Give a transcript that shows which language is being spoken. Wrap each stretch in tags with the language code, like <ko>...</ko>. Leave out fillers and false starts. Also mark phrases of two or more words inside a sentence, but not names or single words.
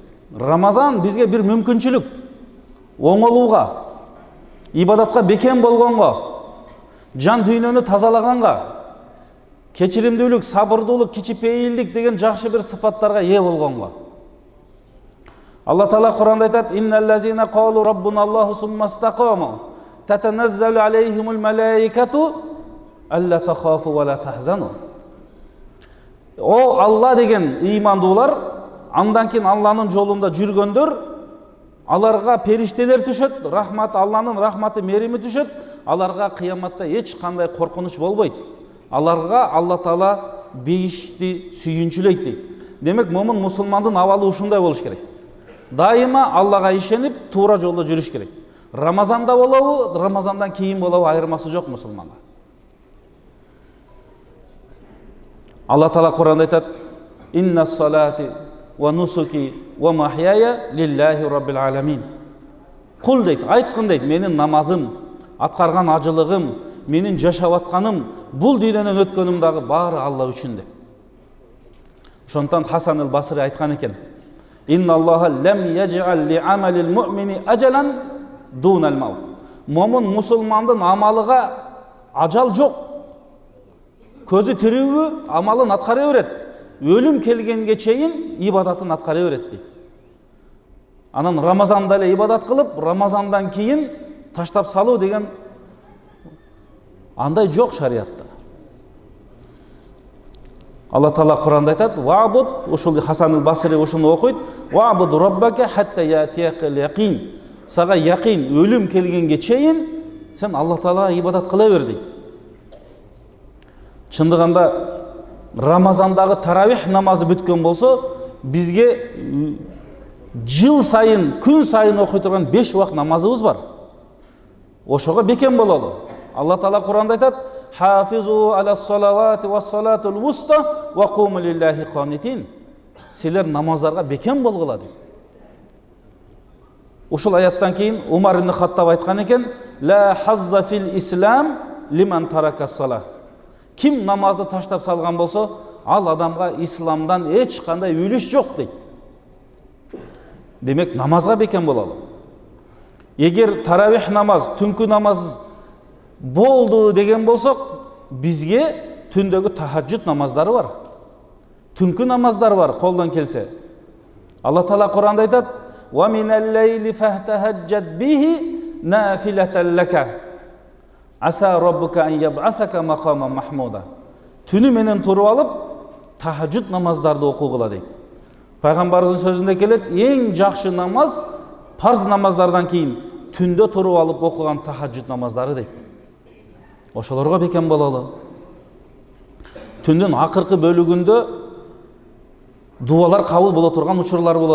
<ky>Рамазан бизге бир мүмкүнчүлүк, оңолууга, ибадатка бекем болгонго, жан дүйнөнү тазалаганга, кечиримдүүлүк, сабырдуулук, кичипейилдик деген жакшы бир сыпаттарга ээ болгонго. Алла Таала Куранда айтат:</ky> <ar>"إن الذين قالوا ربنا الله ثم استقاموا تتنزل عليهم الملائكة ألا تخافوا ولا تحزنوا."</ar> <ky>О Алла деген ыймандуулар, андан кийин Алланын жолунда жүргөндөр, аларга периштелер түшөт, рахмат, Алланын рахматы, мерими түшөт, аларга кыяматта эч кандай коркунуч болбойт. Аларга Алла Таала бейишти сүйүнчүлөйт дейт. Демек, момун мусулмандын абалы ушундай болуш керек. Дайыма Аллага ишенип, туура жолдо жүрүш керек. Рамазанда болобу, Рамазандан кийин болобу, айырмасы жок мусулманга. Алла Таала Куранда айтат:</ky> <ar>"إن صلاتي ونسكي ومحياي لله رب العالمين."</ar> <ky>Кул дейт, айткын дейт, менин намазым, аткарган ажылыгым, менин жашап атканым, бул дүйнөнөн өткөнүм дагы баары Алла үчүн деп. Ошондон Хасан ал-Басри айткан экен:</ky> <ar>"إن الله لم يجعل لعمل المؤمن أجلا دون الموت."</ar> <ky>Момун мусулмандын амалыга ажал жок. Көзү тирүүбү, амалын аткара берет. Өлүм келгенге чейин ибадатын аткара берет дейт. Анан Рамазанда эле ибадат кылып, Рамазандан кийин таштап салуу деген андай жок шариатта. Алла Таала Куранда айтат: "Вa'буд", ушул Хасан ал-Басри ушуну окуйт:</ky> <ar>"واعبد ربك حتى يأتيك اليقين."</ar> <ky>Сага яқин, өлүм келгенге чейин сен Алла Таалага ибадат кыла бер дейт. Чындыгында Рамазандағы таравих намазы бүткөн болсо, бизге жыл сайын, күн сайын окуй турган 5 убак намазыбыз бар. Ошого бекем бололу. Алла Таала Куранда айтат:</ky> <ar>"حافظوا على الصلوات والصلاة الوسطى وقوموا لله قانتين."</ar> <ky>Силер намаздарга бекем болгула дейт. Ушул аяттан кийин Умар ибн Хаттаб айткан экен:</ky> <ar>"لا حظ في الإسلام لمن ترك الصلاة."</ar> <ky>Ким намазды таштап салган болсо, ал адамга исламдан эч кандай үлүш жок дейт. Демек, намазга бекем бололу. Эгер таравих намаз, түнкү намаз болду деген болсок, бизге түндөгү тахаджуд намаздары бар. Түнкү намаздар бар, колдон келсе. Алла Таала Куранда айтат:</ky> <ar>"ومن الليل فتهجد به نافلة لك. عسى ربك أن يبعثك مقاما محمودا."</ar> <ky>Түнү менен туруп алып, тахаджуд намаздарды окугула дейт. Пайгамбарыбыздын сөзүндө келет: "Эң жакшы намаз парз намаздардан кийин түндө туруп алып окуган тахаджуд намаздары" дейт. Ошолорго бекем бололу. Түндүн акыркы бөлүгүндө дуалар кабыл боло турган учурлар болот.</ky>